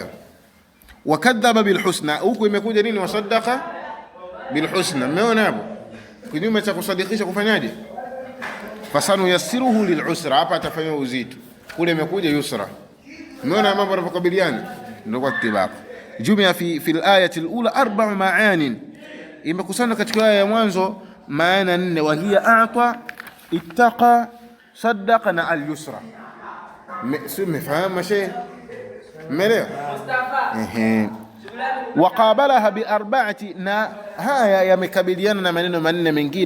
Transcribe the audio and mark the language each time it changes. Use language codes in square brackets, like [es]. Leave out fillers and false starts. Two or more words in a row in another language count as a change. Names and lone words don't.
[ar] وكذب بالحسنى, [sw] huko imekuja nini? [ar] وصدق بالحسنى. [sw] Mmeona hapo kinyume cha kusadikisha kufanyaje? [ar] فسنيسره للعسرى, [sw] hapa atafanywa uzito, kule imekuja yusra. Mmeona mambo yanapokabiliana, ndio kwa tibaq. [ar] جمع في الآية الأولى 4 معان, [sw] imekusana katika aya ya mwanzo maana 4, [ar] وهي أعطى، اتقى، صدق [sw] na al-yusra. Mmefahamu shehe? Mmeelewa? [ar] وقابلها بأربعة, [sw] na haya yamekabiliana na maneno manne mengine.